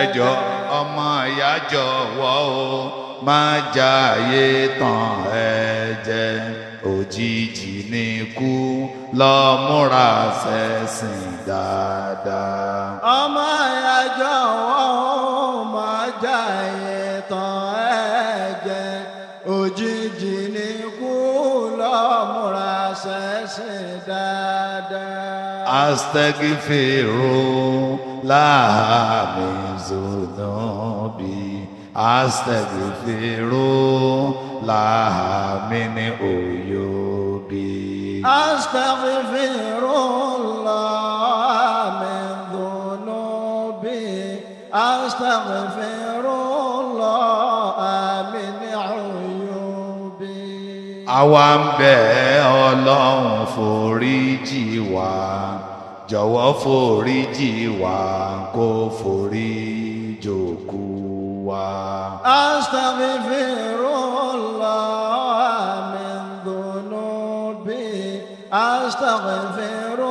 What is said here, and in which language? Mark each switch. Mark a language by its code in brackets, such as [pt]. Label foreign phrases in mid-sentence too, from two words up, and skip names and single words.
[yo] ẹ jọ̀ọ́ ọmọ ìyá jọ̀wọ́ o má jayé tàn ẹ́ jẹ òjijì ní ikú lọ múra ṣẹ̀sìn dáadáa. ọmọ ìyá jọ̀wọ́ má jayé tàn ẹ́ jẹ òjijì ní ikú lọ múra ṣẹ̀sìn dáadáa. [ar] أستغفر الله من ذنوبي أستغفر الله من عيوبي. أستغفر الله من ذنوبي أستغفر الله من عيوبي. [yo] àwa ń bẹ̀ Ọlọ́run foríjì wá jọ̀wọ́ foríjì wá kó foríjì òkú wa. [ar] أستغفر الله من ذنوبي أستغفر الله